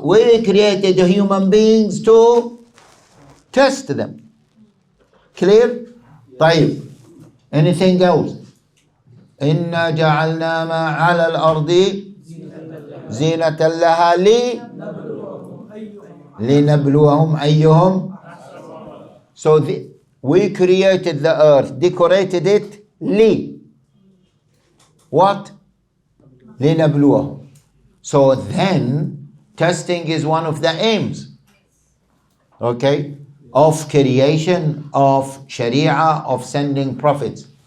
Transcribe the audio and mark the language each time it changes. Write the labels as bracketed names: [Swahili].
[English] We created human beings to test them. Clear? [Arabic] طيب. [English] Anything else? [Arabic] إنا جعلنا ما على الأرض زينة لها لنبلوهم أيهم. [English] So we created the earth, decorated it what? [Arabic] لنبلوهم. [English] So then testing is one of the aims, okay, of creation, of Sharia, of sending prophets.